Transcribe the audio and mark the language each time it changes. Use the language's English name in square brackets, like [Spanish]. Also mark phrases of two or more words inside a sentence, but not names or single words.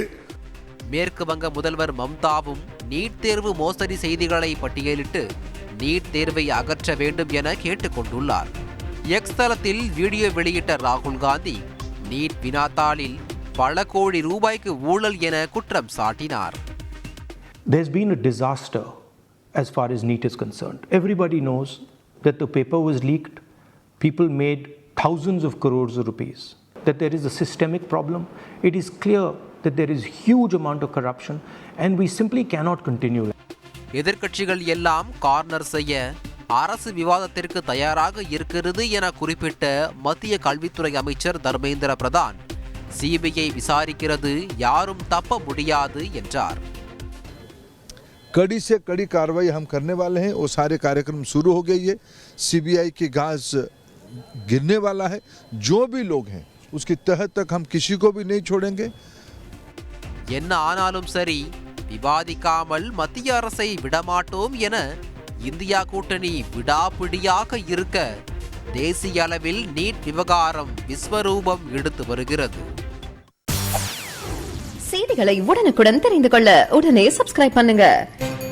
[Tamil] மேற்கு வங்க முதல்வர் மம்தாவும் நீட் தேர்வு மோசடி செய்திகளை பட்டியலிட்டு நீட் தேர்வை அகற்ற வேண்டும் என கேட்டுக் கொண்டுள்ளார். எக்ஸ் தளத்தில் வீடியோ வெளியிட்ட ராகுல் காந்தி நீட் வினாத்தாளில் பல கோடி ரூபாய்க்கு ஊழல் என குற்றம் சாட்டினார். [English] There's been a disaster as far as NEET is concerned. Everybody knows that the paper was leaked. People made thousands of crores of rupees. That there is a systemic problem. It is clear that there is huge amount of corruption and we simply cannot continue. [Tamil] எதிர்க்கட்சிகள் எல்லாம் கார்னர் செய்ய அரசு விவாதத்திற்கு தயாராக இருக்கிறது என குறிப்பிட்ட மத்திய கல்வித்துறை அமைச்சர் தர்மேந்திர பிரதான் சிபிஐ விசாரிக்கிறது, யாரும் தப்ப முடியாது என்றார். [Hindi] कड़ी से कड़ी कार्रवाई हम करने वाले हैं. वो सारे कार्यक्रम शुरू हो गई है. सीबीआई की घास गिरने वाला है. जो भी लोग हैं उसकी तह तक हम किसी को भी नहीं छोड़ेंगे. [Tamil] என்ன ஆனாலும் சரி, விவாதிக்காமல் மத்திய அரசை விடமாட்டோம் என இந்தியா கூட்டணி விடாப்பிடியாக இருக்க தேசிய அளவில் நீட் விவகாரம் விஸ்வரூபம் எடுத்து வருகிறது. செய்திகளை உடனுக்குடன் தெரிந்து கொள்ள உடனே சப்ஸ்கிரைப் பண்ணுங்க.